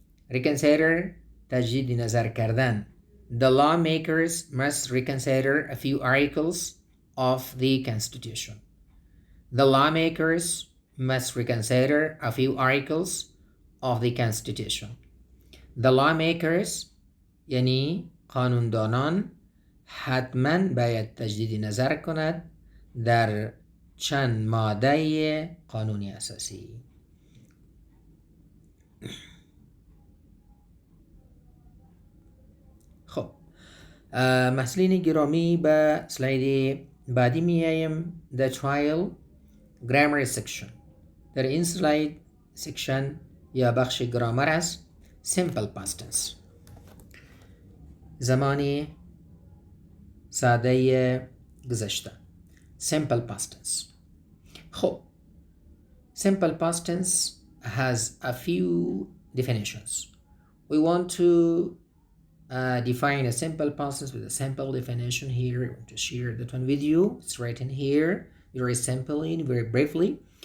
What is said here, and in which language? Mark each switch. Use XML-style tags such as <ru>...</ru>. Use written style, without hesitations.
<fa>Reconsider تجدید نظر کردن.</fa> <en>The lawmakers must reconsider a few articles of the Constitution. The lawmakers must reconsider a few articles of the Constitution. The lawmakers</en> <fa>یعنی قانوندانان حتما باید تجدید نظر کند در چند ماده قانون اساسی. خب محصولین گرامی به سلاید بعدی میاییم.</fa> <en>The trial grammar section.</en> <fa>در این سلاید سکشن یا بخش گرامر است.</fa> <en>Simple past tense زمانی ساده گذشته. Simple past tense. خب simple past tense has a few definitions. We want to define a simple past tense with a simple definition here. I want to share that one with you. It's written here very simply, very briefly.</en>